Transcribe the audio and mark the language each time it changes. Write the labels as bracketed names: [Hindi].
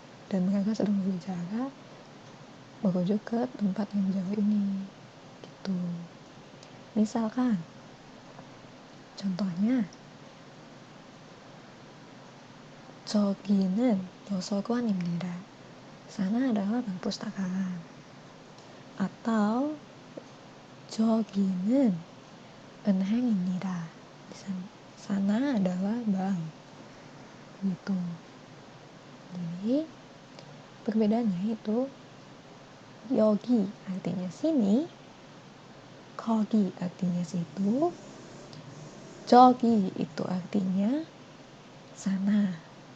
[Indonesian] Dan mereka sedang berbicara merujuk ke tempat yang jauh ini. Gitu. Misalkan contohnya [Korean] 저기는 도서관입니다. [Indonesian] Sana adalah perpustakaan. Atau [Korean] 저기는 은행입니다. [Indonesian] Sana adalah bank. Gitu. Jadi perbedaannya itu yogi artinya sini, kogi artinya situ, jogi itu artinya sana.